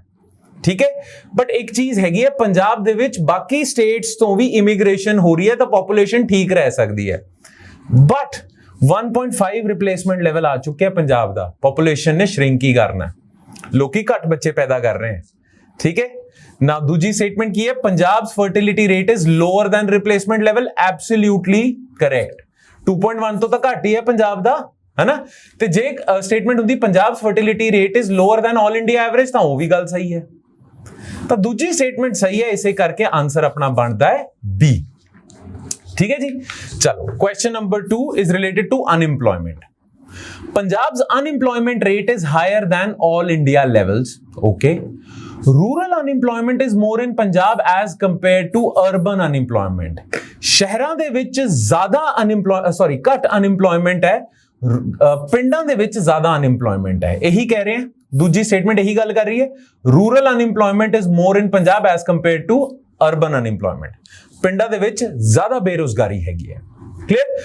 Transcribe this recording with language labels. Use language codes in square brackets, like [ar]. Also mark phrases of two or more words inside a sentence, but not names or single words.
[pa] ਠੀਕ ਹੈ, ਬਟ ਇੱਕ ਚੀਜ਼ ਹੈਗੀ ਹੈ, ਪੰਜਾਬ ਦੇ ਵਿੱਚ ਬਾਕੀ ਸਟੇਟਸ ਤੋਂ ਵੀ ਇਮੀਗ੍ਰੇਸ਼ਨ ਹੋ ਰਹੀ ਹੈ ਤਾਂ ਪੋਪੂਲੇਸ਼ਨ ਠੀਕ ਰਹਿ ਸਕਦੀ ਹੈ। ਬਟ 1.5 [en] replacement level [pa] ਆ ਚੁੱਕਿਆ ਪੰਜਾਬ ਦਾ, ਪੋਪੂਲੇਸ਼ਨ ਨੇ ਸ਼ਰਿੰਕ ਹੀ ਕਰਨਾ, ਲੋਕੀ ਘੱਟ ਬੱਚੇ ਪੈਦਾ ਕਰ ਰਹੇ ਹਨ। ਠੀਕ ਹੈ ਨਾ, ਦੂਜੀ ਸਟੇਟਮੈਂਟ ਕੀ ਹੈ? [en] ਪੰਜਾਬ's fertility rate is lower than replacement level, absolutely correct। [pa] 2.1 ਤੋਂ ਤਾਂ ਘੱਟ ਹੀ ਹੈ ਪੰਜਾਬ ਦਾ, [hi] है ना? [pa] ਤੇ ਜੇ ਸਟੇਟਮੈਂਟ ਹੁੰਦੀ [en] ਪੰਜਾਬ's fertility rate is lower than all India average [pa] ਤਾਂ ਉਹ ਵੀ ਗੱਲ ਸਹੀ ਹੈ। ਤਾਂ ਦੂਜੀ ਸਟੇਟਮੈਂਟ ਸਹੀ ਹੈ, ਇਸੇ ਕਰਕੇ ਆਨਸਰ ਆਪਣਾ ਬਣਦਾ ਹੈ B। ਠੀਕ ਹੈ ਜੀ, ਚਲੋ [en] question number 2 is related to unemployment। Punjab's unemployment rate is higher than all India levels, okay? Rural unemployment is more in Punjab as compared to urban unemployment। [pa] ਸ਼ਹਿਰਾਂ ਦੇ ਵਿੱਚ ਜ਼ਿਆਦਾ ਘੱਟ ਅਨਇੰਪਲੋਇਮੈਂਟ ਹੈ, ਪਿੰਡਾਂ ਦੇ ਵਿੱਚ ਜ਼ਿਆਦਾ ਅਨਇੰਪਲੋਇਮੈਂਟ ਹੈ, ਇਹੀ ਕਹਿ ਰਹੇ ਹਾਂ। ਦੂਜੀ ਸਟੇਟਮੈਂਟ ਇਹੀ ਗੱਲ ਕਰ ਰਹੀ ਹੈ, [en] rural unemployment is more in Punjab as compared to urban unemployment. [pa] ਪਿੰਡਾਂ ਦੇ ਵਿੱਚ ਜ਼ਿਆਦਾ ਬੇਰੁਜ਼ਗਾਰੀ ਹੈਗੀ ਹੈ। ਕਲੀਅਰ?